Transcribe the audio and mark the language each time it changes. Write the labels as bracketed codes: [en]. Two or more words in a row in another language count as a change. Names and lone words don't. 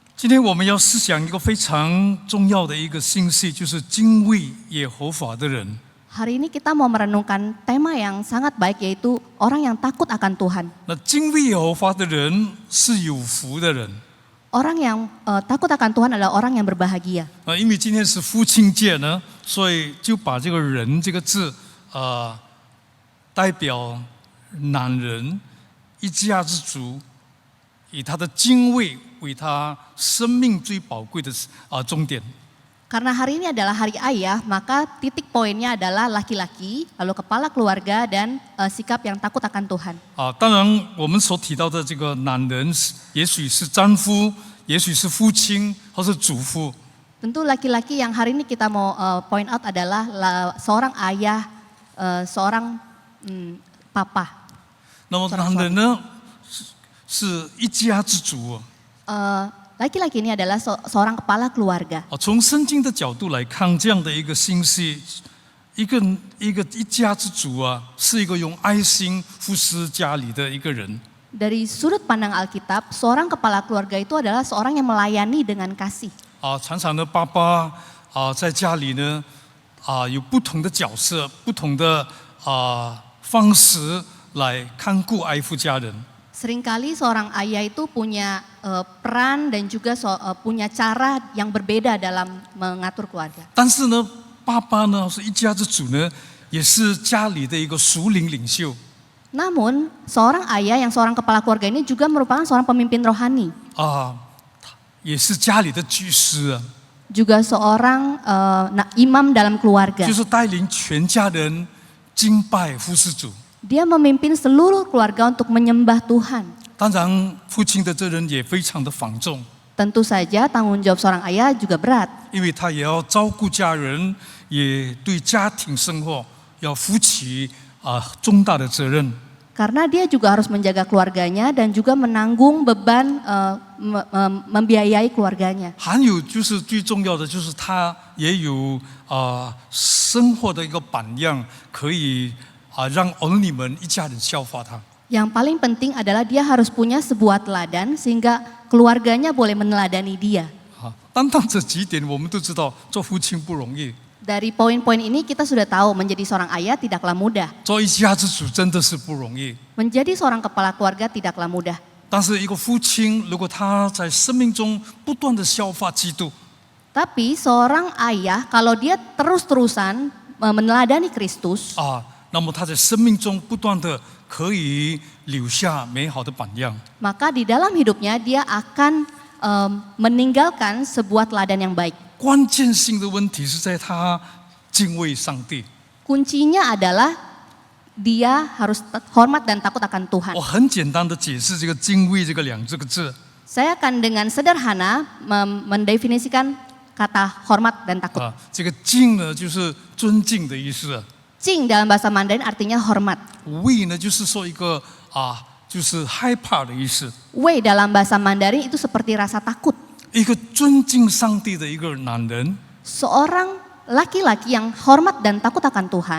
[zh] 天我们要思想一个非常重要的一个信息，就是敬畏耶和华的人。 [id] Hari ini kita mau merenungkan tema yang sangat baik, yaitu orang yang takut akan Tuhan. [zh] 那敬畏耶和华的人是有福的人。 [id] Orang yang takut akan Tuhan adalah orang yang berbahagia. [zh] 因为今天是父亲节呢，所以就把这个人这个字，代表男人一家之主，以他的敬畏为他生命最宝贵的终点。 [id] Karena hari ini adalah hari ayah, maka titik poinnya adalah laki-laki, lalu kepala keluarga dan sikap yang takut akan Tuhan. [zh] 当然我们所提到的这个男人，也许是丈夫，也许是父亲，或是祖父。 [id] Tentu laki-laki yang hari ini kita mau [en] point out [id] adalah seorang ayah, seorang papa. [zh] 那么男人呢，是一家之主。 [id] Laki-laki ini adalah seorang kepala keluarga. [zh] 从圣经的角度来看，这样的一个信息，一家之主是一个用爱心服侍家里的一个人。 [id] Dari sudut pandang Alkitab, seorang kepala keluarga itu adalah seorang yang melayani dengan kasih. [zh] 常常的爸爸在家里呢，有不同的角色，不同的方式来看顾爱护家人。 [id] Seringkali seorang ayah itu punya peran dan juga punya cara yang berbeda dalam mengatur keluarga. [zh] 但是呢，爸爸呢是一家之主呢，也是家里的一个属灵领袖。 [id] Namun seorang ayah yang seorang kepala keluarga ini juga merupakan seorang pemimpin rohani. [zh] 也是家里的居师。 [id] Juga seorang imam dalam keluarga. [zh] 就是带领全家人敬拜服侍主。 [id] Dia memimpin seluruh keluarga untuk menyembah Tuhan. [zh] 当然，父亲的责任也非常的繁重， [id] Tentu saja tanggung jawab seorang ayah juga berat. [zh] 因为他也要照顾家人，也对家庭生活要负起重大的责任。 [id] Karena dia juga harus menjaga keluarganya dan juga menanggung beban membiayai keluarganya. [zh] 还有就是最重要的，就是他也有生活的一个榜样，可以让儿女们一家人效法他。 [id] Yang paling penting adalah dia harus punya sebuah teladan sehingga keluarganya boleh meneladani dia. [zh] 单单这几点，我们都知道做父亲不容易， [id] Dari poin-poin ini kita sudah tahu menjadi seorang ayah tidaklah mudah. [zh] 做一家之主真的是不容易。 [id] Menjadi seorang kepala keluarga tidaklah mudah. [zh] 但是一个父亲，如果他在生命中不断的效法基督， [id] Tapi seorang ayah kalau dia terus-terusan meneladani Kristus, [zh] 那么他在生命中不断的可以留下美好的榜样。 [id] maka di dalam hidupnya dia akan meninggalkan sebuah teladan yang baik. [zh] 关键性的问题是在他敬畏上帝。 [id] Kuncinya adalah dia harus hormat dan takut akan Tuhan. [zh] 我很简单的解释这个敬畏这个这个字。 [id] Saya akan dengan sederhana mendefinisikan kata hormat dan takut. [zh] 这个敬呢，就是尊敬的意思。 [id] Cing dalam bahasa Mandarin artinya hormat. [zh] 畏呢，就是说一个就是害怕的意思。 [id] Wei dalam bahasa Mandarin itu seperti rasa takut. [zh] 一个尊敬上帝的一个男人， [id] Seorang laki-laki yang hormat dan takut akan Tuhan,